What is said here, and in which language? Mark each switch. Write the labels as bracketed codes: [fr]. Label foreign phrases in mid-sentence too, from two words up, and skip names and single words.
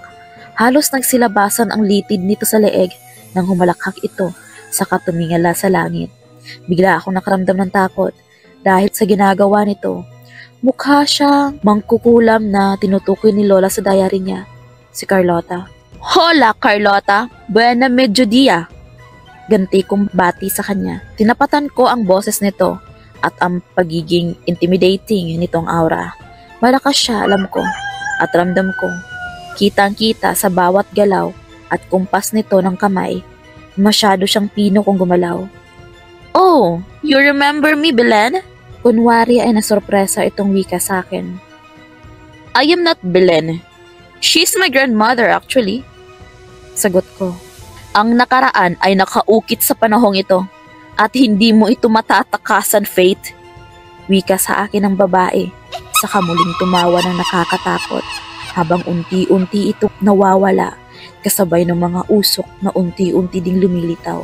[tl] Halos nagsilabasan ang litid nito sa leeg nang humalakhak ito sa katumingala sa langit. Bigla akong nakaramdam ng takot dahil sa ginagawa nito. Mukha siyang mangkukulam na tinutukoy ni Lola sa diary niya, si Carlota. [es] Hola, Carlota! Buena mediodía! [tl] Ganti kong bati sa kanya. Tinapatan ko ang boses nito at ang pagiging intimidating nitong aura. Malakas siya, alam ko, at ramdam ko. Kitang-kita sa bawat galaw at kumpas nito ng kamay. Masyado siyang pino kung gumalaw. [en] Oh, you remember me, Belen? [tl] Kunwari ay nasurpresa itong wika sa akin. [en] I am not Belen. She's my grandmother actually. [tl] Sagot ko. Ang nakaraan ay nakaukit sa panahong ito at hindi mo ito matatakasan, Faith. Wika sa akin ng babae, saka muling tumawa ng nakakatakot habang unti-unti ito nawawala kasabay ng mga usok na unti-unti ding lumilitaw.